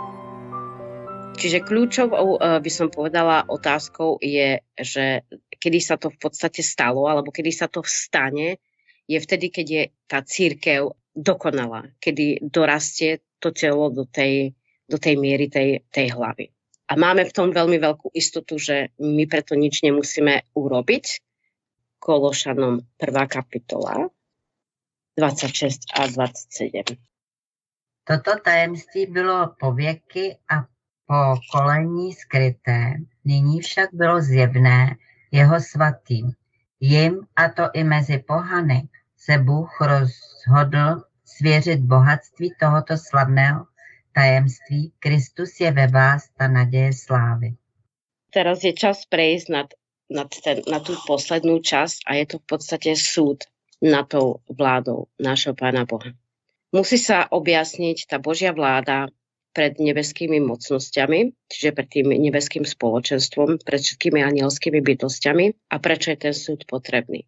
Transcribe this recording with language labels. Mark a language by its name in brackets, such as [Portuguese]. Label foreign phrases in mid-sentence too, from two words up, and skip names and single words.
[Slovak] Čiže kľúčovou, by som povedala, otázkou je, že kedy sa to v podstate stalo, alebo kedy sa to stane, je vtedy, keď je tá cirkev dokonalá, kedy dorastie to telo do tej miery tej hlavy. A máme v tom veľmi veľkú istotu, že my preto nič nemusíme urobiť. Kološanom 1. kapitola, 26 a 27. [Czech] Toto tajemství bylo po věky a po kolení skryté, nyní však bylo zjevné jeho svatým. Jim, a to i mezi pohany, se Bůh rozhodl svěřit bohatství tohoto slavného tajemství. Kristus je ve vás, ta naděje slávy. [Slovak] Teraz je čas prejsť na tú poslednú časť a je to v podstate súd nad tou vládou nášho Pána Boha. Musí sa objasniť tá Božia vláda pred nebeskými mocnosťami, čiže pred tým nebeským spoločenstvom, pred všetkými anielskými bytostiami a prečo je ten súd potrebný.